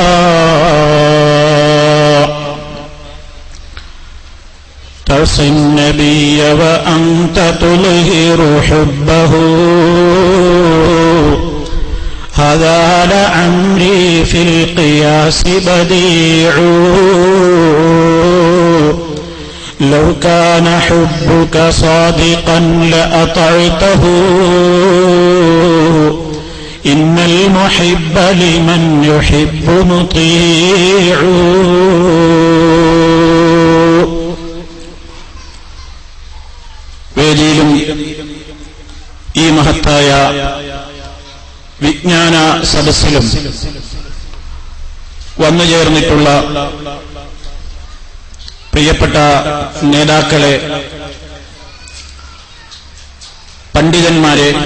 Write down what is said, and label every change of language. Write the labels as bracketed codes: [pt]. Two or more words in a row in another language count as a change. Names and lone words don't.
[ar] تعصي النبي وأنت تظهر حبه هذا لعمري في القياس بديع. لو كان حبك صادقا لأطعته إن المحب لمن يحب مطيع. [ml] വേദിയിലും ഈ മഹത്തായ വിജ്ഞാന സദസ്സിലും വന്നുചേർന്നിട്ടുള്ള പ്രിയപ്പെട്ട നേതാക്കളെ, പണ്ഡിതന്മാരെ,